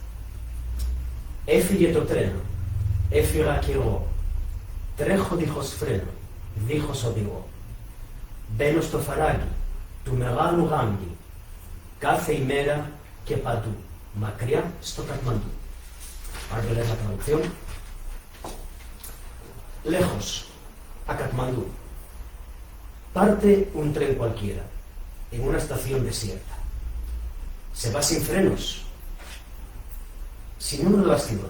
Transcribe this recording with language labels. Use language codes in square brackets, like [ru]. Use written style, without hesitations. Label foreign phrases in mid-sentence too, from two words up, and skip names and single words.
[el] Έφυγε το τρένο, έφυγα κι εγώ. Τρέχω δίχως φρένο, δίχως οδηγό. Μπαίνω στο φαράγγι του μεγάλου Γάνγκη, κάθε ημέρα και παντού, μακριά στο Κατμαντού. [es] Ahora voy a leer la traducción. Lejos, a Katmandú. Parte un tren cualquiera, en una estación desierta. Se va sin frenos, sin un bastidor.